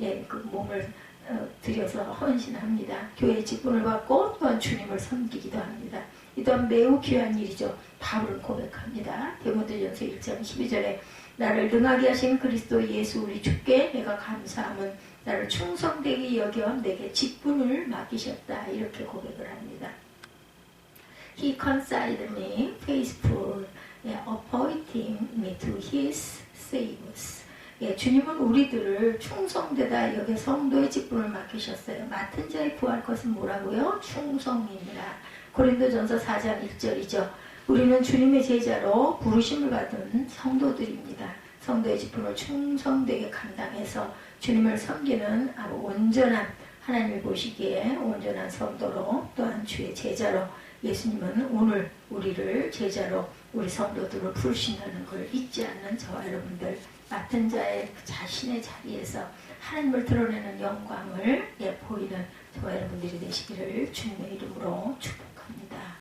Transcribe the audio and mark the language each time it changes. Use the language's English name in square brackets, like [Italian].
[Korean] 그 몸을 들여서 헌신합니다. 교회의 직분을 받고 또한 주님을 섬기기도 합니다. 이 또한 매우 귀한 일이죠. 바울은 고백합니다. 디모데전서 1장 12절에 나를 능하게 하신 그리스도 예수 우리 주께 내가 감사함은 나를 충성되게 여겨 내게 직분을 맡기셨다. 이렇게 고백을 합니다. [English] He considered me faithful, appointing me to his service. [Korean] 주님은 우리들을 충성되다 여겨 성도의 직분을 맡기셨어요. 맡은 자의 구할 것은 뭐라고요? 충성이니라. 고린도전서 4장 1절이죠. 우리는 주님의 제자로 부르심을 받은 성도들입니다. 성도의 직분을 충성되게 감당해서 주님을 섬기는 아주 온전한, 하나님이 보시기에 온전한 성도로 또한 주의 제자로 예수님은 오늘 우리를 제자로 우리 성도들을 부르신다는 걸 잊지 않는 저와 여러분들, 맡은 자의 자신의 자리에서 하나님을 드러내는 영광을 보이는 저와 여러분들이 되시기를 주님의 이름으로 축복합니다.